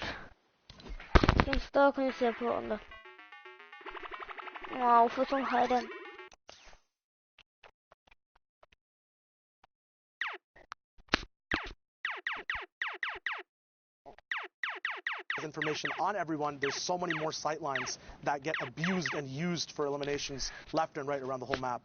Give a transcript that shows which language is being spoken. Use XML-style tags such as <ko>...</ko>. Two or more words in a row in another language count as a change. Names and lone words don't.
<no>Da kan vi se på andre. Hvorfor sånn har jeg den?</no> <en>Information on everyone. There's so many more sight lines that get abused and used for eliminations left and right around the whole map.</en>